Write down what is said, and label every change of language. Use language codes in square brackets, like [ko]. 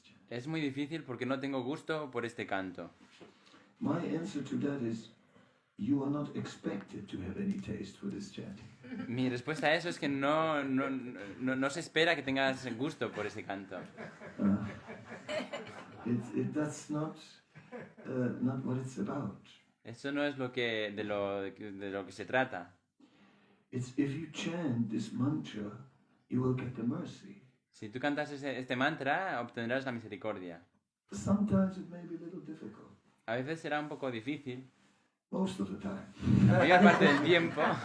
[es] Es muy difícil porque no tengo gusto por este canto. [en] My answer to that is, you are not expected to have any taste for this chanting. [es] Mi respuesta a eso es que no se espera que tengas gusto por ese canto. [en] That's not what it's about. [es] Eso no es de lo que se trata. [en] It's if you chant this mantra, you will get the mercy. [es] Si tú cantas este mantra, obtendrás la misericordia. [en] Sometimes it may be a little difficult. [es] A veces será un poco difícil. [en] most of the time. [es] La mayor parte del tiempo.